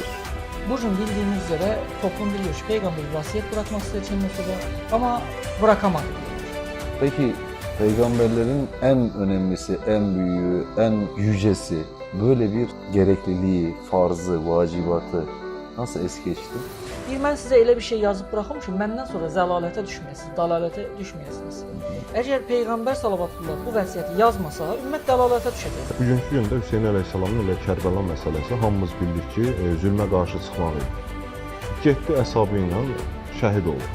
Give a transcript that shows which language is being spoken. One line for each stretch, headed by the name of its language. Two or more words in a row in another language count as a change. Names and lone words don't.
Turkish: Bugün bildiğiniz üzere toplum biliyor ki peygamber vasiyet bırakmak istedi sonra ama bırakamadı. Peki peygamberlerin en önemlisi, en büyüğü, en yücesi böyle bir gerekliliği, farzı, vacibatı nasıl es geçti?
Azerbaijani: Mən sizə elə bir şey yazıb bıraxım ki, məndən sonra zəlalətə düşməyəsiniz, dalalətə düşməyəsiniz. Əgər Peyğəmbər sallallahu bu vəsiyyəti yazmasa, ümmət dalalətə düşəcək. Bugünkü gündə Hüseyn əleyhissalamın elə Kərbəla məsələsi hamımız bildik ki, zülmə qarşı çıxmaq idi. Getdi əshabı ilə şəhid oldu.